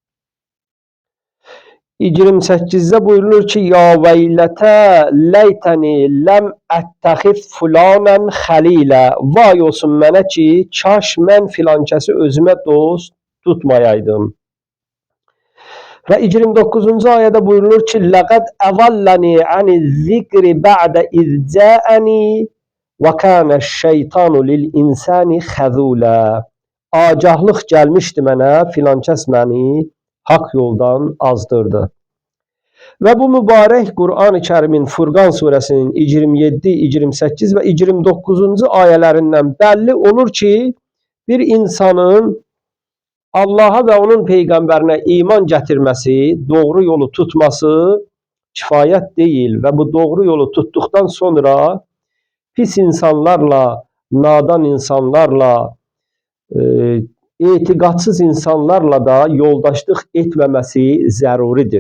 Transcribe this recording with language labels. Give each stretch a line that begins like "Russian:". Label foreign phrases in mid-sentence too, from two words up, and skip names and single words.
Azerbaijani: 28-də buyurulur ki,
Arabic: يا ويلتى ليتني لم أتخذ فلانا خليلا.
Azerbaijani: Vay olsun mənə ki, kaş mən filan kəsi özümə dost tutmayaydım. Və 29-cu ayədə buyurulur ki,
Arabic: لَقَدْ أَضَلَّنِي عَنِ الذِّكْرِ بَعْدَ إِذْ جَاءَنِي وَكَانَ الشَّيْطَانُ لِلْإِنسَانِ خَذُولًا.
Azerbaijani: Agəhlıq gəlmişdi mənə, filan kəs məni haqq yoldan azdırdı. Və bu mübarək Qur'an-ı Kərimin Furqan surəsinin 27, 28 və 29-cu ayələrindən bəlli olur ki, bir insanın Allaha və onun Peyğəmbərinə iman gətirməsi, doğru yolu tutması kifayət deyil və bu doğru yolu tutduqdan sonra pis insanlarla, nadan insanlarla, etiqadsız insanlarla da yoldaşlıq etməməsi zəruridir.